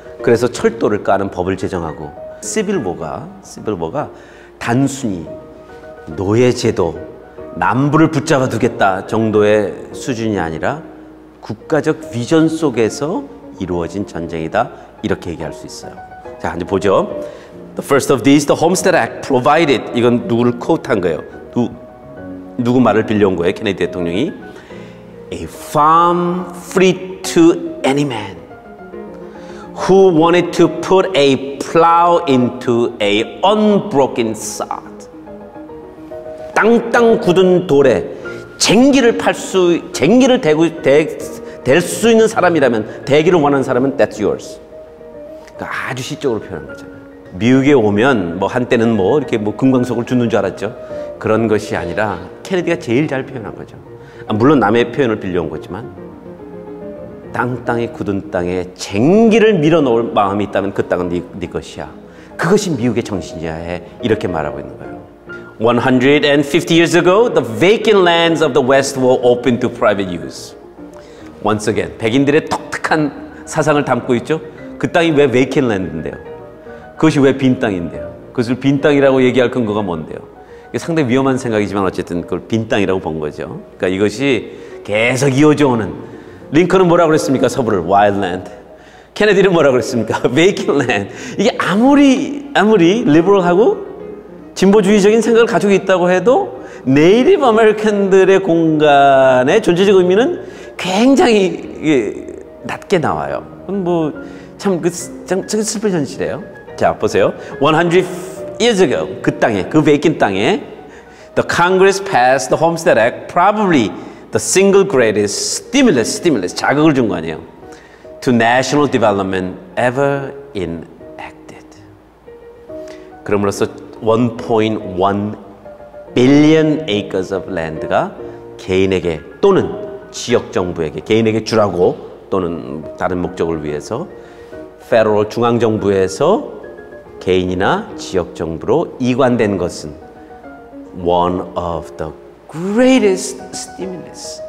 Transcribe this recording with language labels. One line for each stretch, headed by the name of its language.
Korean: 그래서 철도를 까는 법을 제정하고, 시빌워가 단순히 노예제도, 남부를 붙잡아 두겠다 정도의 수준이 아니라 국가적 비전 속에서 이루어진 전쟁이다, 이렇게 얘기할 수 있어요. 자, 이제 보죠.
English: The first of these, the Homestead Act provided,
Korean: 이건 누구를 코트한 거예요. 누구 말을 빌려온 거예요, 케네디 대통령이.
English: A farm free to any man who wanted to put a plow into a unbroken sod.
Korean: 땅땅 굳은 돌에 쟁기를 댈 수 있는 사람이라면, 대기를 원하는 사람은
English: that's yours.
Korean: 그러니까 아주 시적으로 표현한 거잖아요. 미국에 오면 한때는 이렇게 금광석을 주는 줄 알았죠. 그런 것이 아니라 케네디가 제일 잘 표현한 거죠. 물론 남의 표현을 빌려온 거지만, 땅땅이 굳은 땅에 쟁기를 밀어넣을 마음이 있다면 그 땅은 네 것이야. 그것이 미국의 정신이야, 이렇게 말하고 있는 거예요.
English: 150 years ago, the vacant lands of the West were open to private use. Once again,
Korean: 백인들의 독특한 사상을 담고 있죠. 그 땅이 왜 vacant land인데요? 그것이 왜 빈 땅인데요? 그것을 빈 땅이라고 얘기할 근거가 뭔데요? 이게 상당히 위험한 생각이지만 어쨌든 그걸 빈 땅이라고 본 거죠. 그러니까 이것이 계속 이어져 오는, 링컨은 뭐라고 그랬습니까?
English: 서부를 wild land.
Korean: 케네디는 뭐라고 그랬습니까?
English: vacant land.
Korean: 이게 아무리 리버럴하고 진보주의적인 생각을 가지고 있다고 해도 네이티브 아메리칸들의 공간의 존재적 의미는 굉장히 낮게 나와요. 참 슬픈 현실이에요. 자, 보세요.
English: 100 years ago,
Korean: 그 땅에, 그 vacant 땅에
English: the Congress passed the Homestead Act, probably the single greatest stimulus,
Korean: 자극을 준 거 아니에요.
English: to national development ever enacted.
Korean: 그럼으로써
English: 1.1 billion acres of land
Korean: 가 개인에게 또는 지역 정부에게, 개인에게 주라고 또는 다른 목적을 위해서 페더럴 중앙정부에서 개인이나 지역 정부로 이관된 것은
English: one of the greatest stimulus.